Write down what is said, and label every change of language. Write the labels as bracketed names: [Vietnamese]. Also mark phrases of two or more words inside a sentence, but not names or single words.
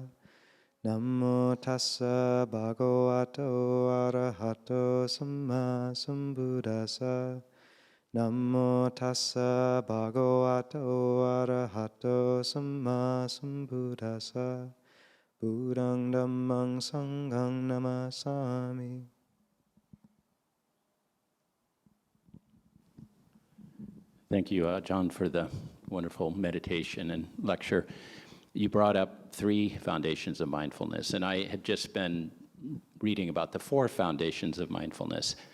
[Pali] Namo tassa bhagavato arahato samma sambuddhassa. Namo tassa bhagavato arahato samma sambuddhassa. Buddhaṃ dhammāṃ saṅghāṃ namasami. [English] Thank you, John, for the wonderful meditation and lecture. You brought up 3 foundations of mindfulness, and I had just been reading about the 4 foundations of mindfulness.